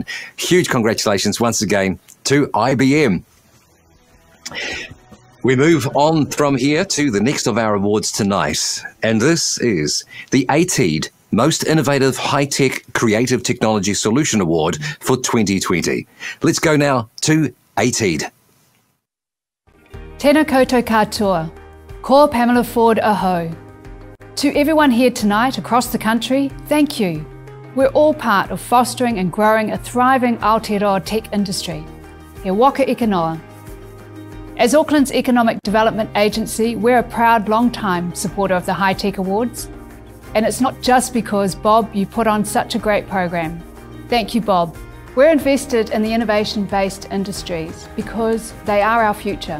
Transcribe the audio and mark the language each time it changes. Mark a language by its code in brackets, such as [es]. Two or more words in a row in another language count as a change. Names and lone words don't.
[en] Huge congratulations once again to IBM. We move on from here to the next of our awards tonight, and this is the ATEED Most Innovative High-Tech Creative Technology Solution Award for 2020. Let's go now to ATEED. [mi] Tēnā koutou katoa, ko Pamela Ford aho. [en] To everyone here tonight across the country, thank you. We're all part of fostering and growing a thriving Aotearoa tech industry. [mi] He waka ika noa. [en] As Auckland's Economic Development Agency, we're a proud long-time supporter of the High Tech Awards. And it's not just because, Bob, you put on such a great program. Thank you, Bob. We're invested in the innovation-based industries because they are our future.